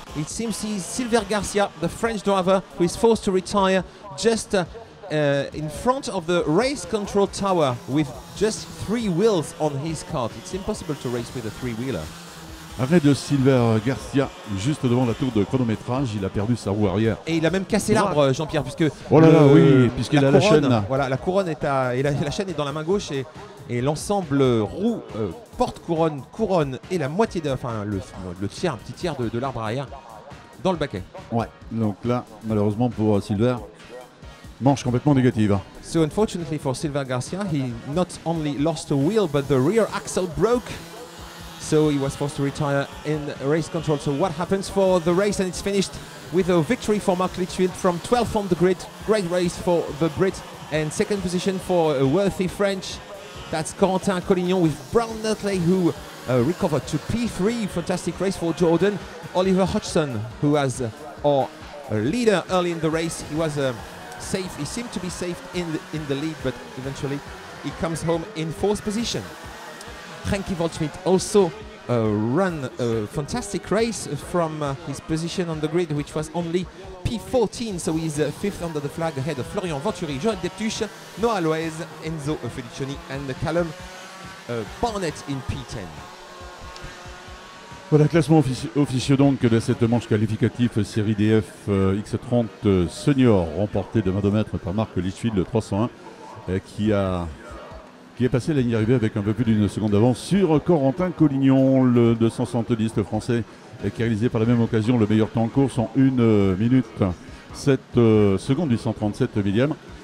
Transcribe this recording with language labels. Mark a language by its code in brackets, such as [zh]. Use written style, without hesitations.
[en] It seems he's Silver Garcia, the French driver, who is forced to retire just in front of the race control tower with just 3 wheels on his kart. It's impossible to race with a 3-wheeler. [fr] Arrêt de Silver Garcia, juste devant la tour de chronométrage, il a perdu sa roue arrière. Et il a même cassé l'arbre, Jean-Pierre, puisque oh là là, oui, puisqu'il a la chaîne. Voilà, la couronne est et la chaîne est dans la main gauche et l'ensemble roue, porte-couronne et la moitié, enfin le tiers, un petit tiers de l'arbre arrière dans le baquet. Ouais, donc là, malheureusement pour Silver, manche complètement négative. [en] So unfortunately for Silver Garcia, he not only lost a wheel, but the rear axle broke. So he was forced to retire in race control. So what happens for the race? And it's finished with a victory for Marc Litchfield from 12th on the grid. Great race for the Brit. And 2nd position for a worthy French. That's Corentin Collignon with Brown-Nutley, who recovered to P3. Fantastic race for Jordan. Oliver Hodgson, who was our leader early in the race. He was safe. He seemed to be safe in the lead, but eventually he comes home in 4th position. Henki Waldschmidt also ran a fantastic race from his position on the grid, which was only P14, so he's 5th under the flag ahead of Florian Venturi, Joël Deptuche, Noah Loaz, Enzo Felicioni and Callum Barnett in P10. [fr] Voilà, classement officieux donc de cette manche qualificative série DF X30 Senior, remporté de main de maître par Marc Litchfield, le 301, qui est passé la ligne d'arrivée avec un peu plus d'une seconde d'avance sur Corentin Collignon, le 270 français, qui a réalisé par la même occasion le meilleur temps en course en 1 minute 7 secondes 837 millième.